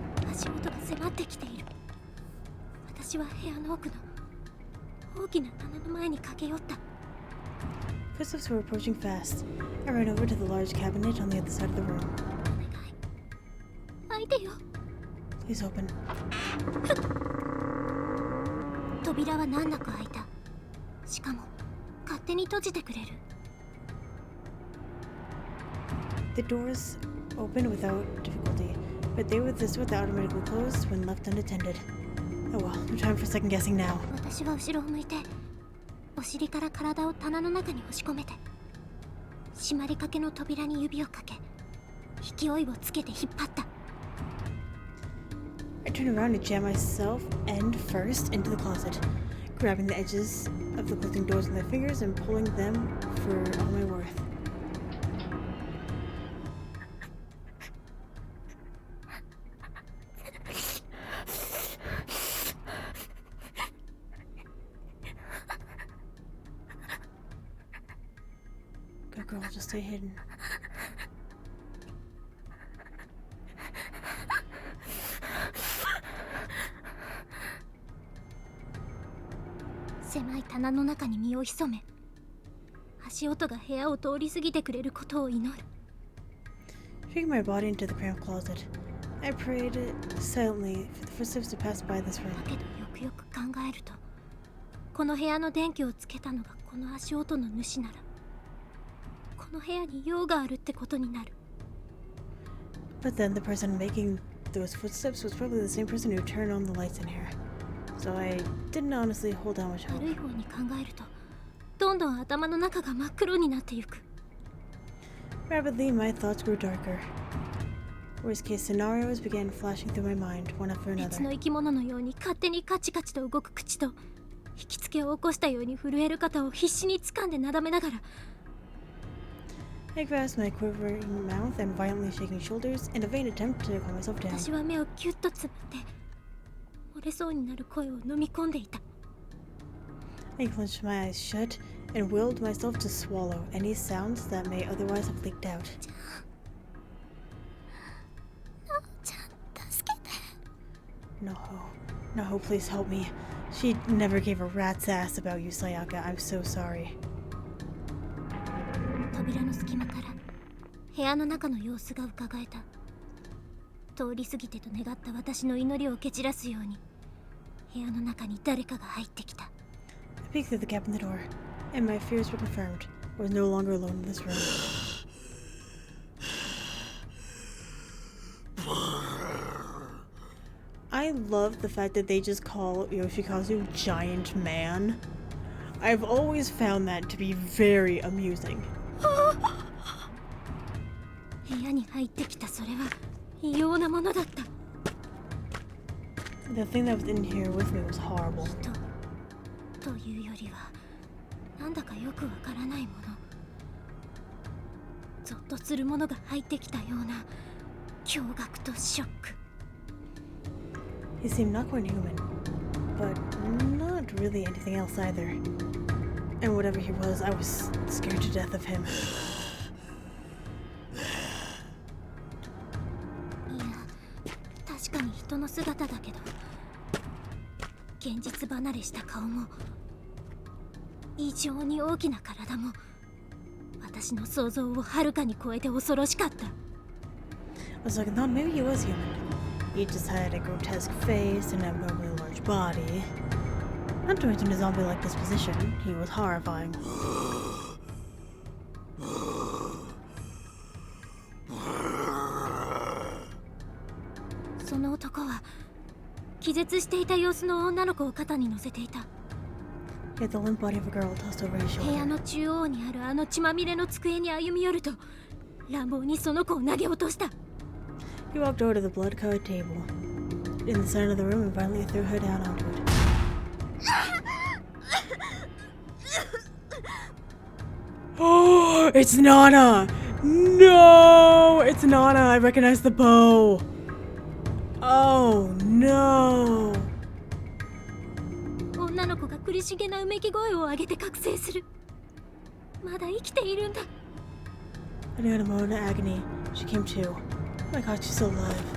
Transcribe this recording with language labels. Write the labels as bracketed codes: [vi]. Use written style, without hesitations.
[ja] 足音が迫ってきている。私は部屋の奥の大きな棚の前に駆け寄った。 [en] Footsteps were approaching fast. I ran over to the large cabinet on the other side of the room. [ja] お願い。開いてよ。 [en] Please open. [ja] 扉は難なく開いた。しかも勝手に閉じてくれる。 [en] The doors opened without difficulty, but they were the sort that automatically closed when left unattended. Oh well, no time for second guessing now. [ja] 私は後ろを向いて、お尻から体を棚の中に押し込めて、閉まりかけの扉に指をかけ、勢いをつけて引っ張った。 [en] I turned around and jammed myself end first into the closet, grabbing the edges of the closing doors with my fingers and pulling them for all my worth. Good girl, just stay hidden. [ja] 狭い棚の中に身を潜め、足音が部屋を通り過ぎてくれることを祈る。 [en] Shaking my body into the cramped closet, I prayed silently for the footsteps to pass by this room. [ja] だけどよくよく考えると、この部屋の電気をつけたのがこの足音の主なら、この部屋に用があるってことになる。 [en] But then the person making those footsteps was probably the same person who turned on the lights in here. So I didn't honestly hold out much hope. [ja] 悪い方に考えると、どんどん頭の中が真っ黒になってゆく。 [en] Rapidly, my thoughts grew darker. Worst case scenarios began flashing through my mind, one after [ja] 別の [en] another. [ja] 生き物のように勝手にカチカチと動く口と、引きつけを起こしたように震える肩を必死に掴んでなだめながら、 [en] I grasped my quivering mouth and violently shaking shoulders in a vain attempt to calm myself down. [ja] 私は目をキュッとつぶって、漏れそうになる声を飲み込んでいた。 [en] I clenched my eyes shut and willed myself to swallow any sounds that may otherwise have leaked out. [ja] ナホちゃん、助けて。 [en] Naho, please help me. She never gave a rat's ass about you, Sayaka. I'm so sorry. [ja] 扉の隙間から部屋の中の様子がうかがえた。通り過ぎてと願った私の祈りを蹴散らすように、部屋の中に誰かが入ってきた。 [en] I peeked through the gap in the door, and my fears were confirmed. I was no longer alone in this room. I love the fact that they just call Yoshikazu Giant Man. I've always found that to be very amusing. [ja] 部屋に入ってきたそれは異様なものだった。 [en] The thing that was in here with me was horrible. [ja] 人というよりはなんだかよくわからないもの、ゾッとするものが入ってきたような驚愕とショック。 [en] He seemed not quite human, but not really anything else either. And whatever he was, I was scared to death of him. [ja] いや、確かに人の姿だけど、現実離れした顔も異常に大きな体も私の想像をはるかに超えて恐ろしかった。 [en] I was like, I thought maybe he was human. He just had a grotesque face and an abnormally large body. Not to mention his zombie-like disposition, he was horrifying. [ja] その男は気絶していた様子の女の子を肩に乗せていた。 [en] He had the limp body of a girl tossed over his [ja] 部屋 [en] shoulder. [ja] の中央にあるあの血まみれの机に歩み寄ると乱暴にその子を投げ落とした。 [en] He walked over to the blood-colored table in the center of the room and violently threw her down onto it. Oh, it's Nana! No! It's Nana! I recognize the bow! Oh, no! [ja] 女の子が苦しげなうめき声を上げて覚醒する。まだ生きているんだ。 [en] I knew in a moment of agony, she came to. Oh my god, she's still alive.